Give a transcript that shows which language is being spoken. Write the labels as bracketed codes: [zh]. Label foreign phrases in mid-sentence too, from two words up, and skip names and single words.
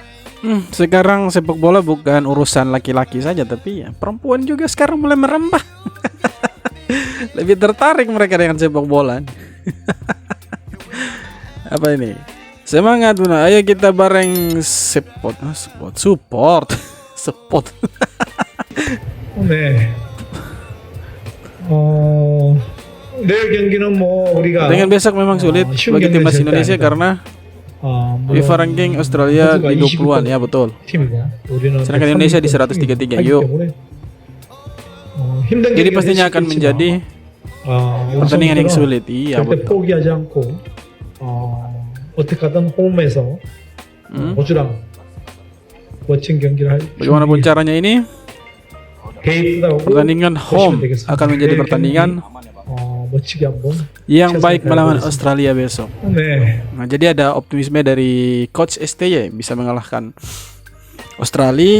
[id] Sekarang sepak bola bukan urusan laki-laki saja, tapi ya perempuan juga sekarang mulai merambah. Lebih tertarik mereka dengan sepak bola. Apa ini? Semangat Buna, ayo kita bareng support. [ko] 네. 내일 경기는 뭐 우리가 [id] dengan besok memang sulit bagi timnas Indonesia karena FIFA ranking Australia di 20-an ya, betul. Sedangkan Indonesia di 133. Yuk. Jadi pastinya akan menjadi pertandingan yang sulit. Iya, betul. [ko] 포기하지 않고 어떻게든 홈에서 호주랑 멋진 경기를 할. [id] Bagaimanapun caranya ini, pertandingan home akan menjadi pertandingan yang baik melawan Australia besok. Nah, jadi ada optimisme dari Coach STY bisa mengalahkan Australia.